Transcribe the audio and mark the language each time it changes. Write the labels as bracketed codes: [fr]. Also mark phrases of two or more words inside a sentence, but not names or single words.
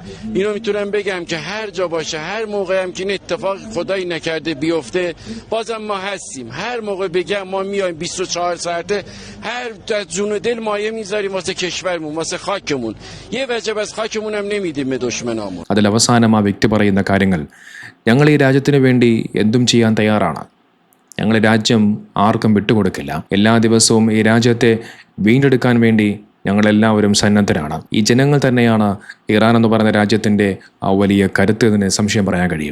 [fa] اینو میتونم بگم که هر جا باشه، هر موقع هم که این اتفاق خدایی نکرده بیفته، بازم ما هستیم. هر موقع بگم ما میایم 24 ساعته، هر جون دل مایه میذاریم واسه کشورمون، واسه خاکمون. یه وجب از خاکمون هم نمیدیم به دشمنامون. [ml] അതിൽ അവസാനം ആ വ്യക്തി പറയുന്ന കാര്യങ്ങൾ, ഞങ്ങൾ ഈ രാജ്യത്തിന് വേണ്ടി എന്തും ചെയ്യാൻ തയ്യാറാണ്. ഞങ്ങൾ രാജ്യം ആർക്കും വിട്ടുകൊടുക്കില്ല. എല്ലാ ദിവസവും ഈ രാജ്യത്തെ വീണ്ടെടുക്കാൻ വേണ്ടി ഞങ്ങളെല്ലാവരും സന്നദ്ധരാണ്. ഈ ജനങ്ങൾ തന്നെയാണ് ഇറാൻ എന്ന് പറയുന്ന രാജ്യത്തിൻ്റെ ആ വലിയ കരുത്ത് എന്ന് സംശയം പറയാൻ കഴിയും.